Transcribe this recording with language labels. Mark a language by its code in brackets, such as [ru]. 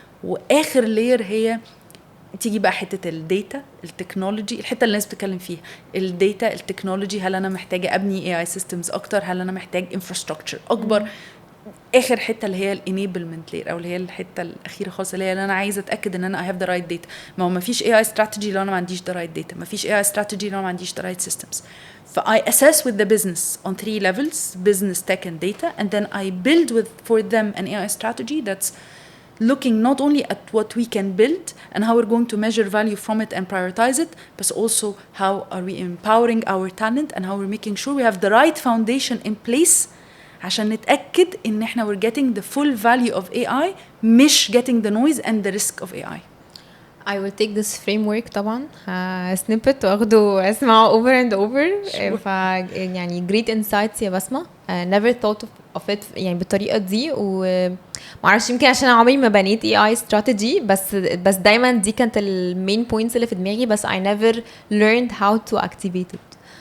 [ar] واخر لير هي تيجي بقى حته الداتا, التكنولوجي, الحته اللي الناس بتتكلم فيها, الداتا, التكنولوجي. هل انا محتاجه ابني اي اي سيستمز اكتر؟ هل انا محتاج انفراستراكشر اكبر؟ اخر حته اللي هي الانيبلمنت لير, او اللي هي الحته الاخيره خالص, اللي هي انا عايزه اتاكد ان انا I have the right data. ما هو ما فيش اي اي استراتيجي لو انا ما عنديش the right data, ما فيش اي اي استراتيجي لو انا ما عنديش the right systems. [en] ف I assess with the business on 3 levels: business, tech and data, and then I build for them an AI strategy that's looking not only at what we can build and how we're going to measure value from it and prioritize it, but also how are we empowering our talent and how we're making sure we have the right foundation in place عشان نتأكد إن إحنا we're getting the full value of AI, مش getting the noise and the risk of AI. I will take this framework طبعا snippet واخده اسمعه over and over. [ar] ف يعني great insights يا بسمة. never thought of it يعني بالطريقة دي, ومعرفش يمكن عشان عمري ما بنيت AI strategy, بس دايما دي كانت المين points اللي في دماغي, بس I never learned how to activate it.